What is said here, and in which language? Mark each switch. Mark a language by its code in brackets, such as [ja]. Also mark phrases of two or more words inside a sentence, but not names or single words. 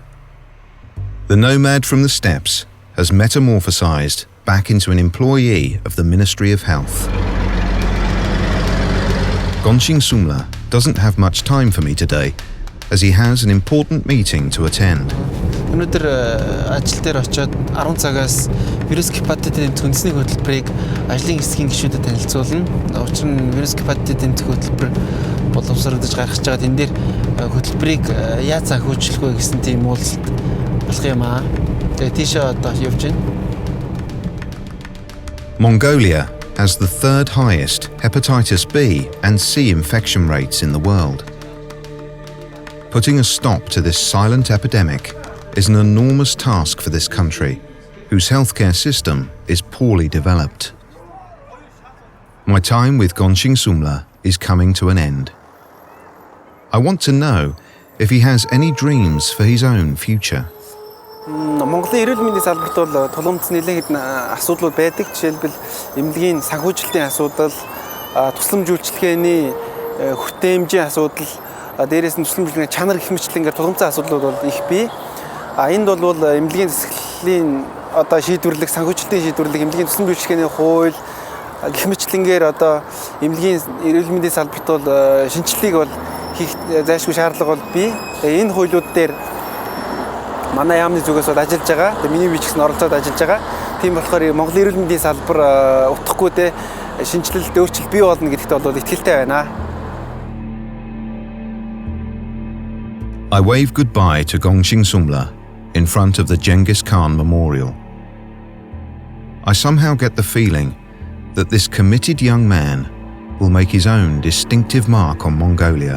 [en] The nomad from the steppes has metamorphosized back into an employee of the Ministry of Health. Gonchigsumlaa doesn't have much time for me today, as he has an important meeting to attend. [mn] Өнөөдөр ажил дээр очиод 10 цагаас вирус гепатитын үндэсний хөтөлбөрийг ажлын хэсгийн гишүүдэд танилцуулна. Учир нь вирус гепатитын хөтөлбөр боловсролдож гаргаж байгаа энэ дээр хөтөлбөрийг яаж санхүүжүүлэх вэ гэсэн тийм уулзалт болох юм аа. Тэгээ тийшээ одоо явж байна. [en] Mongolia has the 3rd highest hepatitis B and C infection rates in the world. Putting a stop to this silent epidemic is an enormous task for this country, whose healthcare system is poorly developed. My time with Gonchigsumlaa is coming to an end. I want to know if he has any dreams for his own future. [mn] Монголын эрүүл мэндийн салбарт бол тулгымц нэлээд хэдэн асуудлууд байдаг. Жишээлбэл эмнэлгийн санхүүжилтийн асуудал, тусламж үйлчилгээний хүртээмжийн асуудал, дээрээс нь тусламж үйлчилгээний чанар гэх мэтчлэнгээр тулгымцсан асуудлууд бол их бий. Энд бол эмнэлгийн засаглалын одоо шийдвэрлэх, санхүүжилтийн шийдвэрлэх, эмнэлгийн тусламж үйлчилгээний хууль гэх мэтчлэнгээр одоо эмнэлгийн эрүүл мэндийн салбарт бол шинжилгээг бол хийх зайлшгүй шаардлага бол бий. Энэ хуулиуд дээр манай яамны зүгээс бол ажиллаж байгаа. Тэгээ миний би ч гэсэн оролцоод ажиллаж байгаа. Тийм болохоор Монголын эрүүл мэндийн салбар утгагүй шинжилэлт өөрчлөлт бий болно гэдэгт бол итгэлтэй байна. [en] I wave goodbye to Gonchigsumlaa in front of the Genghis Khan Memorial. I somehow get the feeling that this committed young man will make his own distinctive mark on Mongolia.